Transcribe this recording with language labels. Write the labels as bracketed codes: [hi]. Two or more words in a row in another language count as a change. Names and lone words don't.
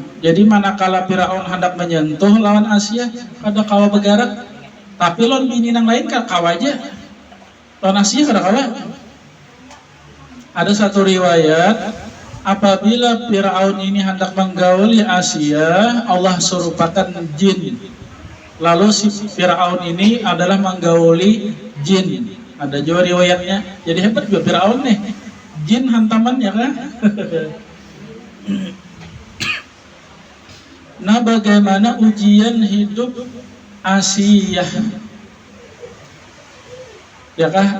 [bjn] Jadi manakala Fir'aun hendak menyentuh lawan Asia, kada kawa bergerak. Tapi lawan bini nang lain kawa aja, lawan Asia kada kawa. [id] Ada satu riwayat, apabila Fir'aun ini hendak menggauli Asia, Allah serupakan jin. Lalu si Fir'aun ini adalah menggauli jin. Ada juga riwayatnya. Jadi hebat juga Firaun nih, jin hantaman ya kan. Nah, bagaimana ujian hidup Asia, ya kan?